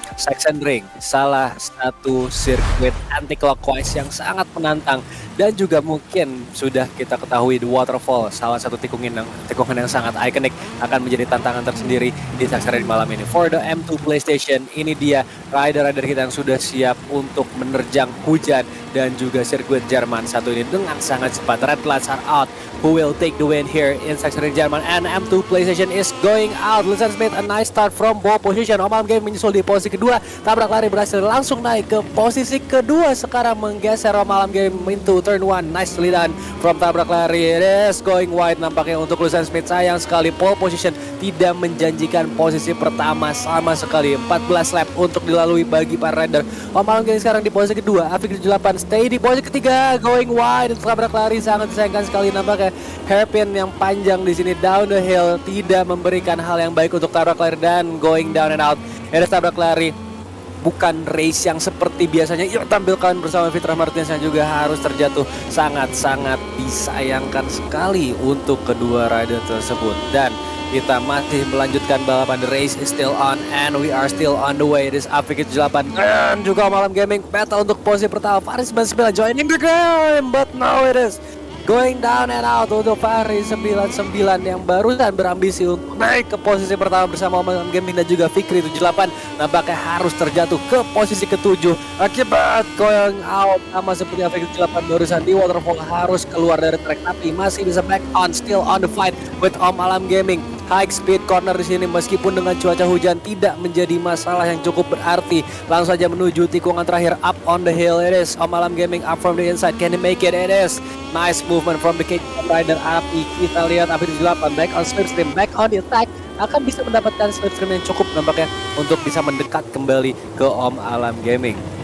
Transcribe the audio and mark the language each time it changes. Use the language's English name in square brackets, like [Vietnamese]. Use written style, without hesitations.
[Indonesian] Sachsenring salah satu sirkuit anti clockwise yang sangat menantang, dan juga mungkin sudah kita ketahui The Waterfall, salah satu tikungan yang sangat ikonik, akan menjadi tantangan tersendiri di Sachsenring malam ini. For the M2 PlayStation, ini dia rider-rider kita yang sudah siap untuk menerjang hujan dan juga sirkuit Jerman satu ini dengan sangat cepat. [English] Red lights are out. Who will take the win here in Sachsenring Jerman? And M2 PlayStation is going out. Lucian Smith a nice start from ball position. [Indonesian] Om Alam Game menyusul di posisi kedua. Tabrak lari berhasil langsung naik ke posisi kedua. Sekarang menggeser [English] Om Alam Game into turn 1. Nicely done from tabrak lari. It is going wide [Indonesian] nampaknya untuk Lucian Smith. Sayang sekali pole position tidak menjanjikan posisi pertama sama sekali. 14 lap untuk dilalui bagi para rider. Om Alam Game sekarang di posisi kedua. Afik 78 stay di posisi ketiga. [English] Going wide. [Indonesian] Tabrak lari sangat disayangkan sekali nampaknya. Hairpin yang panjang di sini [English] down the hill [Indonesian] tidak memberikan hal yang baik untuk tabrak lari, dan [English] going down and out. [Indonesian] Ada tabrak lari, bukan race yang seperti biasanya ia tampilkan bersama Fitra Martinez yang juga harus terjatuh. Sangat-sangat disayangkan sekali untuk kedua rider tersebut. Dan kita masih melanjutkan balapan. [English] The race is still on and we are still on the way. [Indonesian] This Afik 78 dan juga Malam Gaming battle untuk posisi pertama. Faris 99 [English] joining the game, but now it is going down and out [Indonesian] untuk Fahri 99 yang barusan berambisi untuk naik ke posisi pertama bersama Om Gaming dan juga Fikri 78 nampaknya harus terjatuh ke posisi ke-7 akibat going out sama seperti Fikri 78 barusan di Waterfall harus keluar dari track, tapi masih bisa [English] back on, still on the fight with [Indonesian] Om Alam Gaming. High speed corner di sini meskipun dengan cuaca hujan tidak menjadi masalah yang cukup berarti. Langsung saja menuju tikungan terakhir [English] up on the hill. It is Om Alam Gaming up from the inside. Can he make it? It is nice movement from the K-pop rider Api. [Indonesian] Kita lihat Api 78 [English] back on slipstream, back on the attack, [Indonesian] akan bisa mendapatkan slipstream yang cukup nampaknya untuk bisa mendekat kembali ke Om Alam Gaming.